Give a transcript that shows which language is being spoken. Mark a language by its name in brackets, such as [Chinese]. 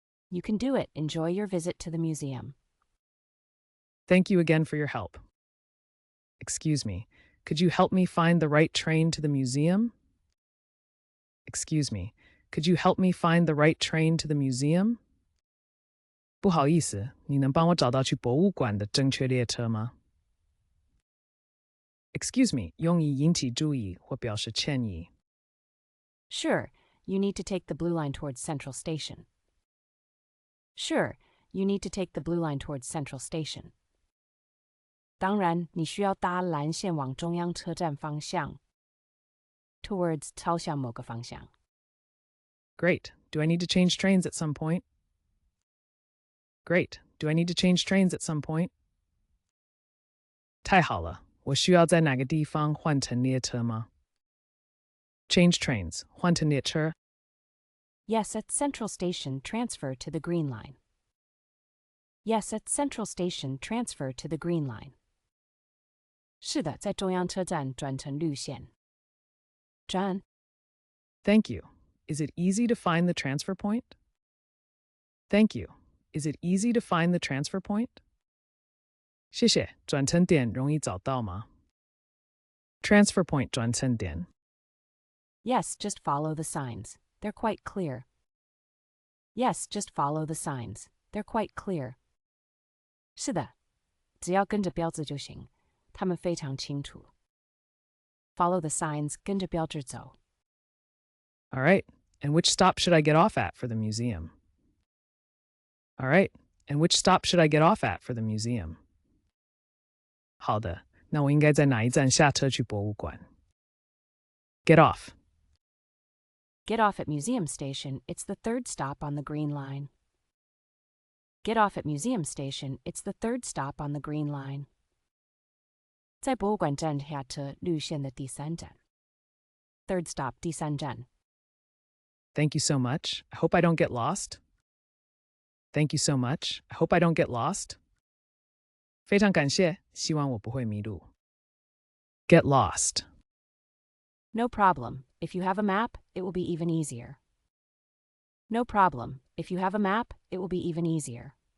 [English] You can do it. Enjoy your visit to the museum. Thank you again for your help. Excuse me, could you help me find the right train to the museum? Excuse me, could you help me find the right train to the museum? [Chinese] 不好意思，你能帮我找到去博物馆的正确列车吗？ [English] Excuse me, [Chinese] 用以引起注意或表示歉意。 [English] Sure. You need to take the blue line towards Central Station. Sure. You need to take the blue line towards Central Station. [Chinese] 当然，你需要搭蓝线往中央车站方向。 Towards 朝向某个方向。 [English] Great. Do I need to change trains at some point? Great. Do I need to change trains at some point? [Chinese] 太好了，我需要在哪个地方换乘列车吗？ [English] Change trains. [Chinese] 换乘列车。 [English] Yes, at Central Station, transfer to the green line. Yes, at Central Station, transfer to the green line. [Chinese] 是的，在中央车站转乘绿线。转。 [English] Thank you. Is it easy to find the transfer point? Thank you. Is it easy to find the transfer point? [Chinese] 谢谢，转乘点容易找到吗？ [English] Transfer point [Chinese] 转乘点。 [English] Yes, just follow the signs. They're quite clear. Yes, just follow the signs. They're quite clear. [Chinese] 是的，只要跟着标志就行，它们非常清楚。 [English] Follow the signs, [Chinese] 跟着标志走。 [English] All right. And which stop should I get off at for the museum? All right. And which stop should I get off at for the museum? [Chinese] 好的，那我应该在哪一站下车去博物馆？ [English] Get off. Get off at Museum Station. It's the third stop on the green line. Get off at Museum Station. It's the third stop on the green line. [Chinese] 在博物馆站下车，绿线的第三站。 [English] Third stop, [Chinese] 第三站。 [English] Thank you so much. I hope I don't get lost. Thank you so much. I hope I don't get lost. [Chinese] 非常感谢，希望我不会迷路。 [English] Get lost. No problem. If you have a map, it will be even easier. No problem. If you have a map, it will be even easier.